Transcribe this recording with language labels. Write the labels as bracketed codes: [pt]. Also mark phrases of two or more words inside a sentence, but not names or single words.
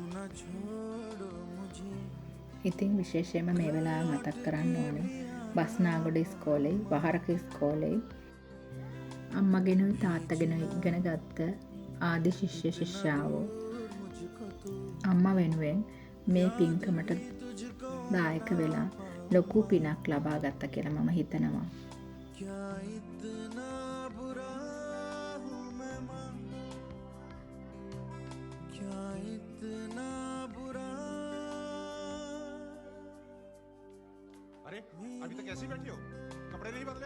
[si] ඉතින් විශේෂයෙන්ම මේ වෙලාවේ මතක් කරන්න ඕනේ බස්නාගොඩ ඉස්කෝලේ වහරක ඉස්කෝලේ අම්මගෙනුයි තාත්තගෙනුයි ඉගෙන ගත්ත ආදි ශිෂ්‍ය ශිෂ්‍යාවෝ අම්මා වෙනුවෙන් මේ පින්කමට දායක වෙලා ලොකු පිනක් ලබා ගත්ත කියලා මම හිතනවා. [hi] क्या इतना बुरा हूँ मैं माँ, क्या इतना बुरा. अरे अभी तक ऐसे ही बैठी हो, कपड़े नहीं बदले?